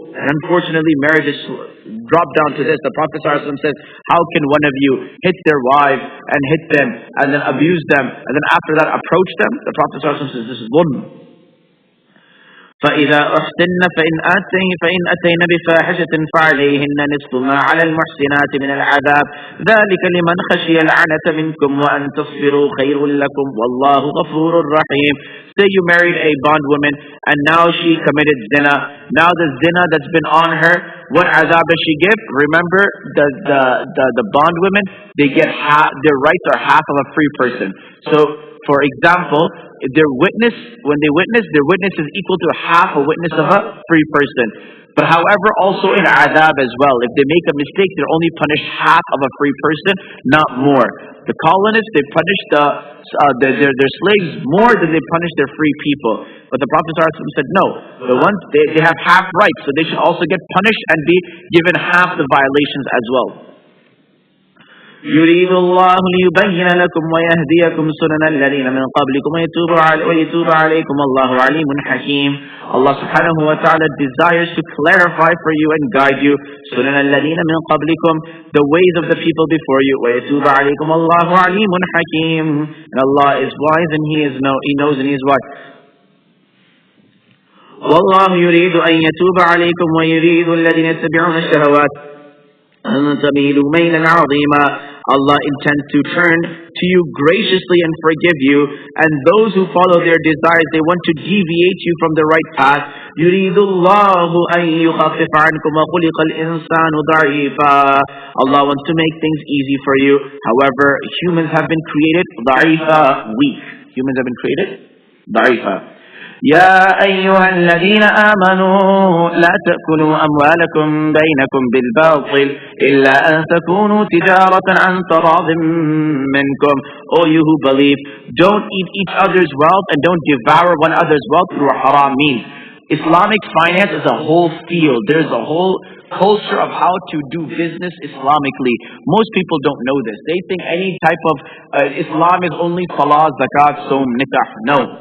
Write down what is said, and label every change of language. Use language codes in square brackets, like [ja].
[en] And unfortunately, marriage is dropped down to this. The Prophet ﷺ says, how can one of you hit their wives and hit them and then abuse them and then after that approach them? The Prophet ﷺ says, this is dhulm. [ar] فإذا أحسن فإن أتين بفاحشة فعليهن نصف ما على المحسنات من العذاب ذلك لمن خشي العنة منكم وأن تصبروا خير لكم والله غفور رحيم. [en] Say you married a bondwoman and now she committed zina. Now the zina that's been on her, what azab does she give? Remember, the bondwomen, they get their rights are half of a free person. So for example, their witness, when they witness, their witness is equal to half a witness of a free person. But however, also in adab as well, if they make a mistake, they're only punished half of a free person, not more. The colonists, they punish their slaves more than they punish their free people. But the Prophet ﷺ said, no, the ones they have half rights, so they should also get punished and be given half the violations as well. [ar] يريد الله ليبين لكم ويهديكم سنن الذين من قبلكم ويتوب عليكم الله عليم حكيم. [en] Allah subhanahu wa ta'ala desires to clarify for you and guide you [ar] سنن الذين من قبلكم, [en] the ways of the people before you. [ar] ويتوب عليكم الله عليم حكيم, [en] and Allah is wise and He knows and He is what? [ar] والله يريد أن يتوب عليكم ويريد الذين يتبعون الشهوات أن تميلوا ميلا عظيما. [en] Allah intends to turn to you graciously and forgive you, and those who follow their desires, they want to deviate you from the right path. [ar] يريد الله أن يخفف عنكم وخلق الإنسان ضعيفا. [en] Allah wants to make things easy for you. However, humans have been created ضعيفا, weak. Humans have been created ضعيفا. [ar] يا أيها الذين آمنوا لا تأكلوا أموالكم بينكم بالباطل إلا أن تكونوا تجارة عن تراض منكم. [en] O you who believe, don't eat each other's wealth and don't devour one another's wealth through a haram means. Islamic finance is a whole field. There's a whole culture of how to do business Islamically. Most people don't know this. They think any type of Islam is only salah, zakat, sawm, nikah. No.